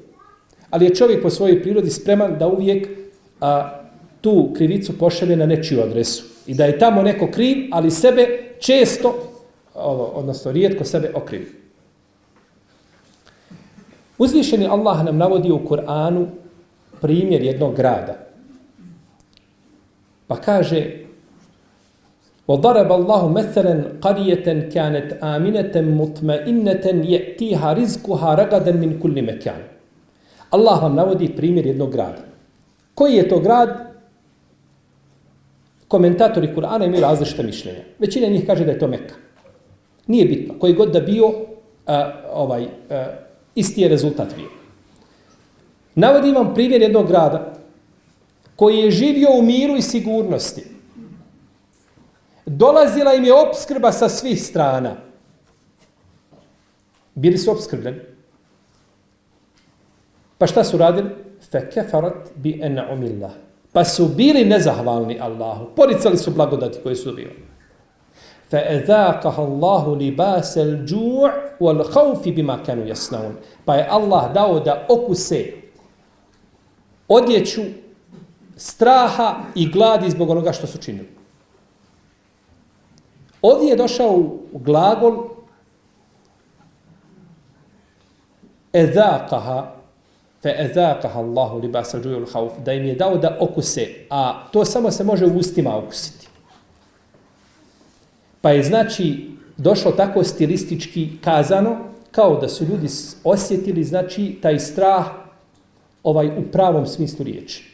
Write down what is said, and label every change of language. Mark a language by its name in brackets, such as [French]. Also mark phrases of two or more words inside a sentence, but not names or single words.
[Bosnian] Ali je čovjek po svojoj prirodi spreman da uvijek tu krivicu pošalje na nečiju adresu. I da je tamo neko kriv, ali sebe često, odnosno rijetko sebe okrivi. Uzvišeni Allah nam navodi u Kur'anu primjer jednog grada. Pa kaže: [Arabic] وَضَرَبَ اللَّهُ مَثَلًا قَرِيَةً كَانَتْ آمِنَةً مُطْمَئِنَّةً يَأْتِيهَا رِزْقُهَا رَغَدًا مِنْ كُلِّ مَكَانٍ. [Bosnian] Allah vam navodi primjer jednog grada. Koji je to grad? Komentatori Kur'ana imaju različite mišljenja. Većina njih kaže da je to Mekka. Nije bitno. Koji god da bio, isti je rezultat bio. Navodim vam primjer jednog grada koji je živio u miru i sigurnosti. Dolazila im je opskrba sa svih strana. Bili su opskrbljeni. Pa šta su radili? [Arabic] فَكَفَرَتْ بِأَنْعُمِ اللَّهِ. [Bosnian] Pa su bili nezahvalni Allahu. Poricali su blagodati koje su dobili. [Arabic] فَأَذَاقَهَا اللَّهُ لِبَاسَ الْجُوعِ وَالْخَوْفِ بِمَا كَانُوا يَصْنَعُونَ. [Bosnian] Pa je Allah dao da okuse odjeću straha i gladi zbog onoga što su činili. Ovdje je došao u glagol [Arabic] اذاقها فاذاقها الله لباس الجوع والخوف, [Bosnian] da im je dao da okuse, a to samo se može u ustima okusiti. Pa je znači došlo tako stilistički kazano, kao da su ljudi osjetili znači taj strah u pravom smislu riječi.